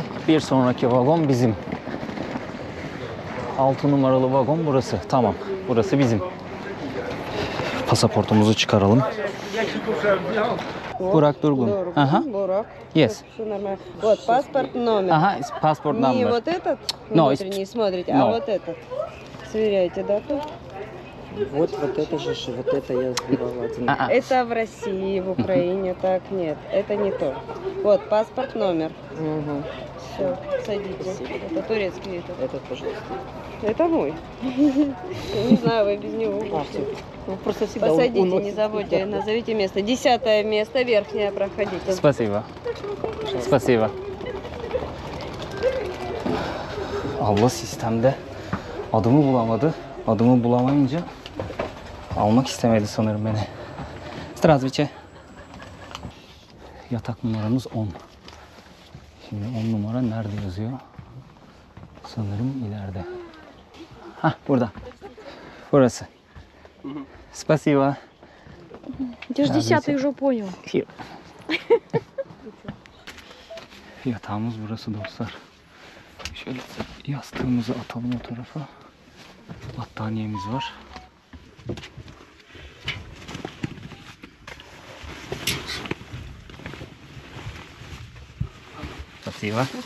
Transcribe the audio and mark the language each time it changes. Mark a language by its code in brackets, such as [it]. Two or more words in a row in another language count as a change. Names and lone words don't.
[tr] Bir sonraki vagon bizim. 6 numaralı vagon burası. Tamam. Burası bizim. Pasaportumuzu çıkaralım. Burak Durgun. Aha. Burak. [en] Yes. [ru] Вот паспорт номер. [en] Aha, passport [ru] Не [en] number. [ru] вот этот [en] No, [ru] внутренний смотрите, [en] no. [ru] а вот этот. Сверяйте дату. Вот это же, вот это я сбивала один. Это в России, в Украине, так нет. Это не то. Вот паспорт номер. Угу. Все, садитесь. Это турецкий вид. Этот, пожалуйста. Это мой. Я не знаю, вы без него А, будете. все. Ну, просто всегда Посадите, уносит. не забудьте, назовите место. 10 место, верхнее, проходите. Спасибо. Spasiba. [tr] Abla sistemde adımı bulamadı. Adımı bulamayınca almak istemedi sanırım beni. Здравствуйте. Yatak numaramız 10. Şimdi 10 numara nerede yazıyor? Sanırım ileride. Hah, burada. Burası. [ru] Спасибо. Я ж 10-й уже понял. [en] Here. [tr] Yatağımız burası dostlar. Şöyle yastığımızı atalım o tarafa. Battaniyemiz var. Spasiba.